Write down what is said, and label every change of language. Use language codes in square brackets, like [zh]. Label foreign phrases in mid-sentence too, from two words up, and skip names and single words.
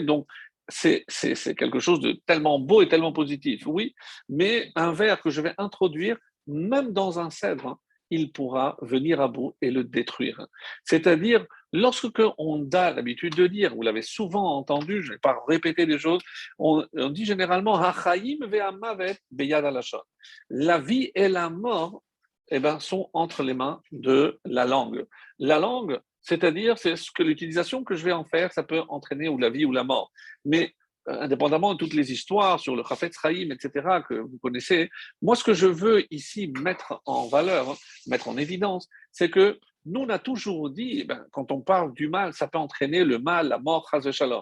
[fr] Donc, c'est quelque chose de tellement beau et tellement positif, oui, mais un ver que je vais introduire, même dans un cèdre, hein, il pourra venir à bout et le détruire. C'est-à-dire, lorsque on a l'habitude de dire, vous l'avez souvent entendu, je ne vais pas répéter les choses, on dit généralement [he] החיים והמוות ביד הלשון. [fr] La vie et la mort eh ben, sont entre les mains de la langue. La langue, c'est-à-dire, c'est ce que l'utilisation que je vais en faire, ça peut entraîner ou la vie ou la mort. Mais indépendamment de toutes les histoires sur le Chafetz Chaim, etc., que vous connaissez, moi, ce que je veux ici mettre en valeur, mettre en évidence, c'est que nous, on a toujours dit, ben, quand on parle du mal, ça peut entraîner le mal, la mort, [he] חס שלום.